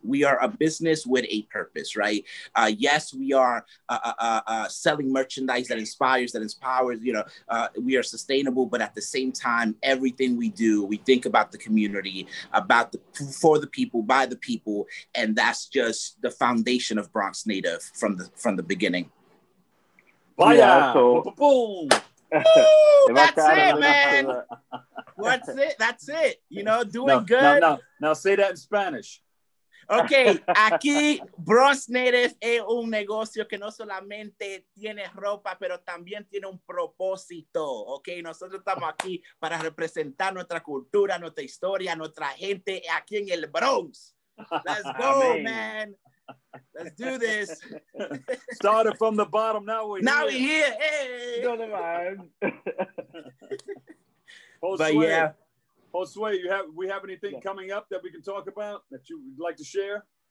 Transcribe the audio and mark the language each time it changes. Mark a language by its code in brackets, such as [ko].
[en] We are a business with a purpose, right? Yes, we are selling merchandise that inspires, that empowers, you know, we are sustainable, but at the same time, everything we do, we think about the community, for the people, by the people, and that's just the foundation of Bronx Native from the beginning. Yeah, so boom. That's it, man. That's it. You know, doing good. Now say that in Spanish. [es] Ok, aquí Bronx Native es un negocio que no solamente tiene ropa, pero también tiene un propósito. Ok, nosotros estamos aquí para representar nuestra cultura, nuestra historia, nuestra gente aquí en el Bronx. [en] Let's go, man. Let's do this. Started from the bottom, now we're here. Hey. No, man. But yeah. Josue, we have anything coming up that we can talk about that you would like to share?